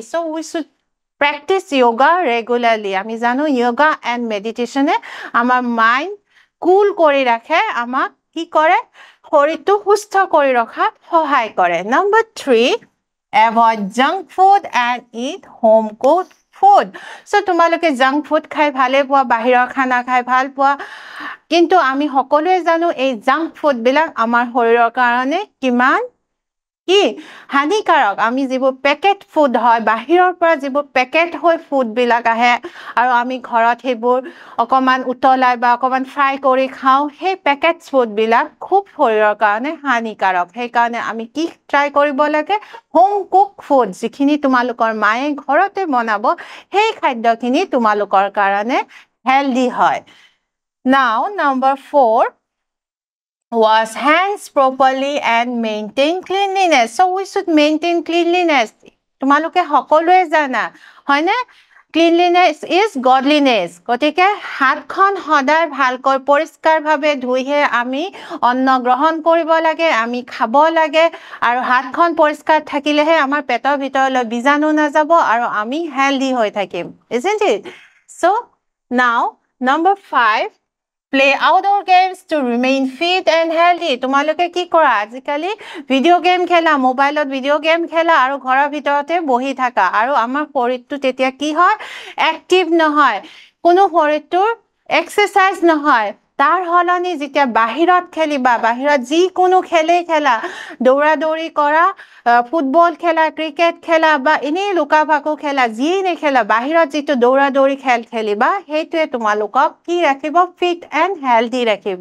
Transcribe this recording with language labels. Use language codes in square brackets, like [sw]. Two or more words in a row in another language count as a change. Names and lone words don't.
[en] So we should practice yoga regularly. [as] আমি জানো [en] yoga and meditation [as] আমাৰ [en] mind cool [as] কৰি ৰাখে, আমাক কি কৰে শৰীৰটো সুস্থ কৰি ৰখাত সহায় কৰে. [en] Number 3, avoid junk food and eat home cooked food. [as] So তোমালোকে [en] junk food [as] খাই ভালে পোৱা, বাহিৰৰ খানা খাই ভাল পোৱা, কিন্তু আমি সকলোৱে জানো এই [en] junk food [as] বিলাক আমাৰ শৰীৰৰ কাৰণে কিমান কি হানিকাৰক. আমি যিবোৰ [en] packet food [as] হয়, বাহিৰৰ পৰা যিবোৰ পেকেট হৈ ফুড বিলাক আহে আৰু আমি ঘৰত সেইবোৰ অকমান উতলাই বা অকমান ফ্ৰাই কৰি খাওঁ, সেই [en] packet food [as] বিলাক খুব শৰীৰৰ কাৰণে হানিকাৰক. সেইকাৰণে আমি কি ট্ৰাই কৰিব লাগে, [en] home cook food, [as] যিখিনি তোমালোকৰ মায়ে ঘৰতে বনাব, সেই খাদ্যখিনি তোমালোকৰ কাৰণে হেলদি হয়. [en] Now, number 4, wash hands properly and maintain cleanliness. So we should maintain cleanliness. [as] তোমালোকে সকলোৱে জানা হয়নে, [en] cleanliness is godliness. [as] গতিকে হাতখন সদায় ভালকৈ পৰিষ্কাৰভাৱে ধুইহে আমি অন্ন গ্ৰহণ কৰিব লাগে, আমি খাব লাগে, আৰু হাতখন পৰিষ্কাৰ থাকিলেহে আমাৰ পেটৰ ভিতৰলৈ বীজাণু নাযাব আৰু আমি হেলদি হৈ থাকিম. [en] Isn't it? So now number 5, play outdoor games to remain fit and healthy. [as] তোমালোকে কি কৰা আজিকালি [en] video game [as] খেলা, মোবাইলত [en] video game [as] খেলা আৰু ঘৰৰ ভিতৰতে বহি থাকা, আৰু আমাৰ শৰীৰটো তেতিয়া কি হয়, এক্টিভ নহয়, কোনো শৰীৰটোৰ এক্সাৰসাইজ নহয়. তাৰ সলনি যেতিয়া বাহিৰত খেলিবা, বাহিৰত যিকোনো খেলেই খেলা, দৌৰা দৌৰি কৰা, ফুটবল খেলা, ক্ৰিকেট খেলা বা এনেই লুকা ভাকু খেলা, যিয়েই নেখেলা, বাহিৰত যিটো দৌৰা দৌৰি খেল খেলিবা, সেইটোৱে তোমালোকক কি ৰাখিব, [en] fit and healthy [as] ৰাখিব.